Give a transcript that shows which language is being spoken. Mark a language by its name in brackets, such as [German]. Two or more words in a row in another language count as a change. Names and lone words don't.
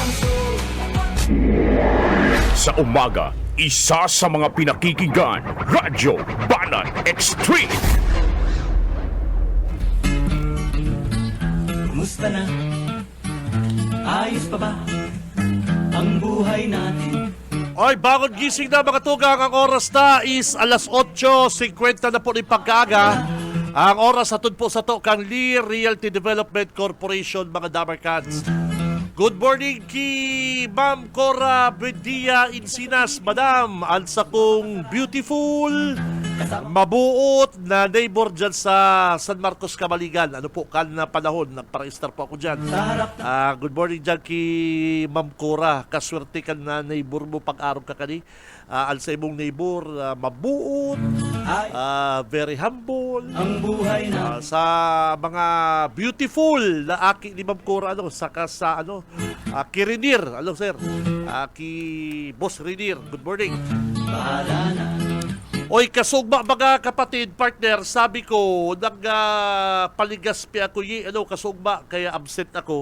[Filipino] Sa umaga, isa sa mga pinakikinggan, Radyo Banan Extreme. Kumusta na? Ayos pa ba ang buhay natin? [Bikol] Oy, bagon gising na mga tugang. Ang oras na is alas 8:50 na po ni pagkaaga. Ang oras atod po sa to kang Lee Realty Development Corporation, mga Damarcans. [English] Good morning [Bikol] ki Ma'am Cora Buendia Encinas, Madam. Ansa kong beautiful, mabuot na neighbor dyan sa San Marcos, Camaligan. Ano po, kan na panahon, nagpara-star po ako dyan. [English] Good morning [Bikol] dyan ki Ma'am Cora. Kaswerte ka na neighbor mo pag-araw ka kani. Ansa imong neighbor, mabuot, [English] very humble. [Bikol] Ang buhay na Sa mga beautiful na aki ni Ma'am Cora, saka sa ki Renir, sir? Ki Boss Renir, [English] good morning. [Filipino] bahala na. [Bikol] Oy, kasugba mga kapatid, partner, sabi ko, paligaspi ako kasugba, kaya absent ako.